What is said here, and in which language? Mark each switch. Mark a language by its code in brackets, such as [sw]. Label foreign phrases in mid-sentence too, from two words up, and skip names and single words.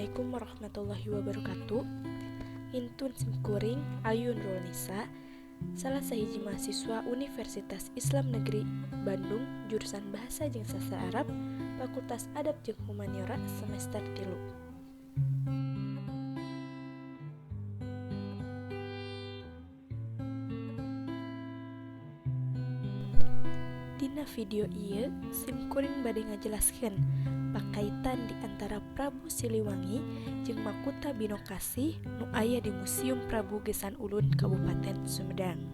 [ar] السلام عليكم ورحمة الله وبركاته. [su] Intun simkuring Ayun Rolnisa, salah sahiji mahasiswa Universitas Islam Negeri Bandung, jurusan Bahasa jeung Sastra Arab, Fakultas Adab jeung Humaniora, semester 3. Dina video ieu simkuring bade ngajelaskeun pakaitan di antara Prabu Siliwangi jeung Makutha Binokasih nu aya di Museum Prabu Gesan Ulun Kabupaten Sumedang.